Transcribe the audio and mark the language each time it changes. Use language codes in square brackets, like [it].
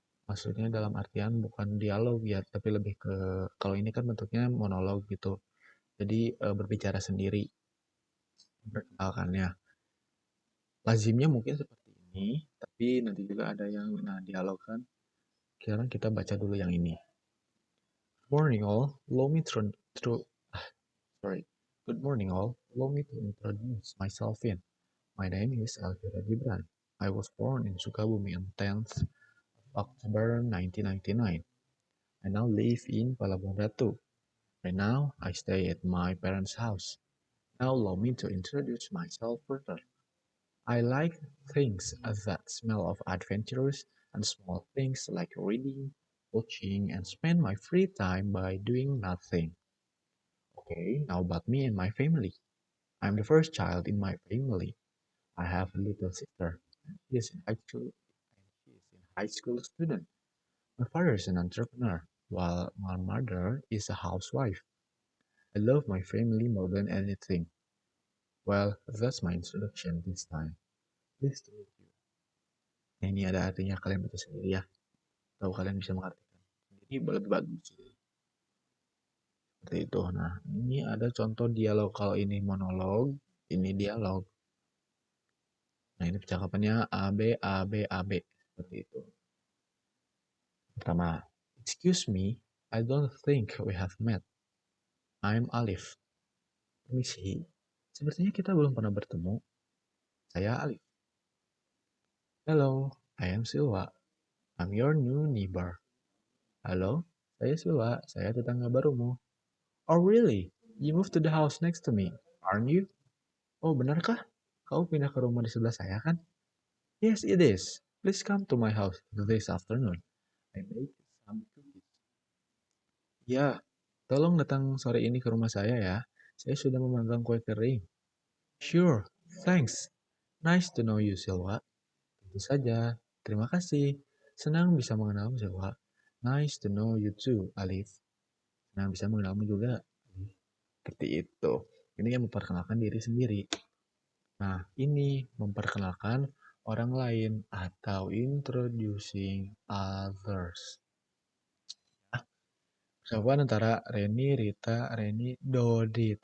[id] Maksudnya dalam artian bukan dialog ya, tapi lebih ke kalau ini kan bentuknya monolog gitu. Jadi berbicara sendiri, memperkenalkannya. Lazimnya mungkin seperti ini, tapi nanti juga ada yang dialog kan. Sekarang kita baca dulu yang ini. [en] Morning all, allow me to sorry. Good morning all, allow me to introduce myself in. My name is Elvira Gibran. I was born in Sukabumi on 10th October 1999. I now live in Palabuhan Ratu. Right now, I stay at my parents' house. Now allow me to introduce myself further. I like things that smell of adventures and small things like reading, watching, and spend my free time by doing nothing. Okay, now about me and my family. I'm the first child in my family. I have a little sister. She is in high school. She is in high school student. My father is an entrepreneur, while my mother is a housewife. I love my family more than anything. Well, that's my introduction this time. Please to meet you. [id] Nah, ini ada artinya kalian baca sendiri ya. Tahu kalian bisa mengartikan sendiri lebih bagus. Seperti itu. Nah, ini ada contoh dialog. Kalau ini monolog, ini dialog. Nah, ini percakapannya A, B, A, B, A, B. Seperti itu. [en] Pertama, excuse me, I don't think we have met. I'm Alif. [id] Permisi, sepertinya kita belum pernah bertemu. Saya Alif. [en] Hello, I am Silva. I'm your new neighbor. [id] Halo, saya Silva. Saya tetangga barumu. [en] Oh really? You moved to the house next to me, aren't you? [id] Oh benarkah? Kau pindah ke rumah di sebelah saya kan? [en] Yes, it is. Please come to my house this afternoon. I make some cookies. [id] Ya, tolong datang sore ini ke rumah saya ya. Saya sudah memanggang kue kering. [en] Sure, thanks. Nice to know you, Silva. [id] Tentu saja. Terima kasih. Senang bisa mengenalmu, Silva. [en] Nice to know you too, Alif. [id] Senang bisa mengenalmu juga. Seperti itu. Ini yang memperkenalkan diri sendiri. Nah, ini memperkenalkan orang lain atau [en] introducing others. [id] Percakapan antara Reni, Rita, Reni, Dodit.